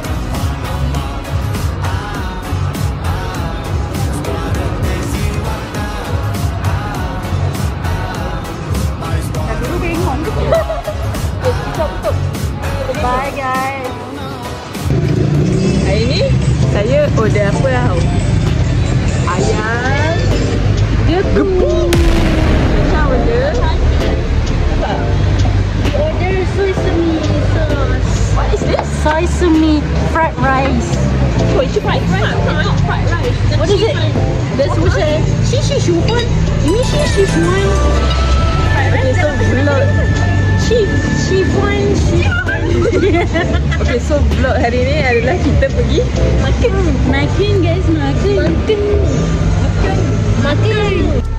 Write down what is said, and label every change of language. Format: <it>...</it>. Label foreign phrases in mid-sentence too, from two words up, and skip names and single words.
<ms>Dah dulu bengong. Kita tutup. Bye guys. Hari ni saya order apa tau? Ayam gepuk. Macam order. Apa?</ms> <en>Order sesame sauce. What is this? Sesame fried rice. Oh, it's fried rice. Not fried rice. What is it? That's what I.</en> <zh>西西薯饭，你西西薯饭，</zh> <en>Okay, so vlog.</en> <zh>稀饭。</zh> <en>Okay, so</en> <ms>vlog hari ni adalah kita pergi Makan guys, makan.</ms>